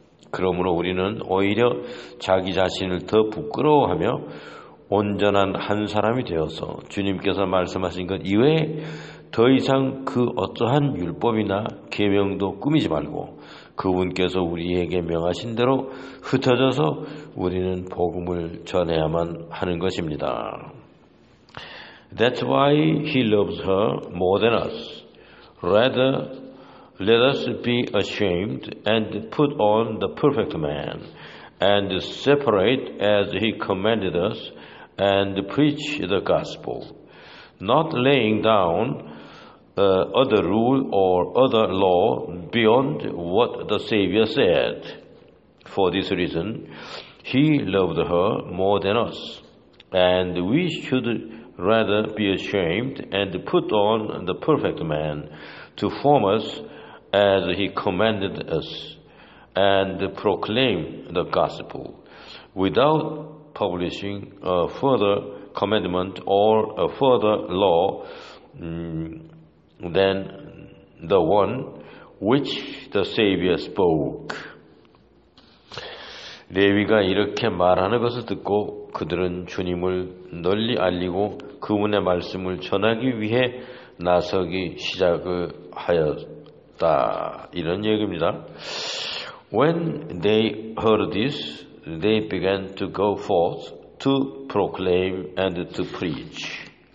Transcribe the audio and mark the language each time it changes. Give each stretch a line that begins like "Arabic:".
Korean: 그러므로 우리는 오히려 자기 자신을 더 부끄러워하며 온전한 한 사람이 되어서 주님께서 말씀하신 것 이외에 더 이상 그 어떠한 율법이나 계명도 꾸미지 말고 그분께서 우리에게 명하신 대로 흩어져서 우리는 복음을 전해야만 하는 것입니다.
English: That's why he loves her more than us. Rather, let us be ashamed and put on the perfect man, and separate as he commanded us, and preach the gospel, not laying down other rule or other law beyond what the Savior said. For this reason, he loved her more than us, and we should rather be ashamed and put on the perfect man to form us as he commanded us, and proclaim the gospel, without publishing a further commandment or a further law than the one which the Savior spoke.
Korean: 레위가 이렇게 말하는 것을 듣고 그들은 주님을 널리 알리고 그분의 말씀을 전하기 위해 나서기 시작을 하였다. 이런 얘기입니다.
English: When they heard this, they began to go forth to proclaim and to preach.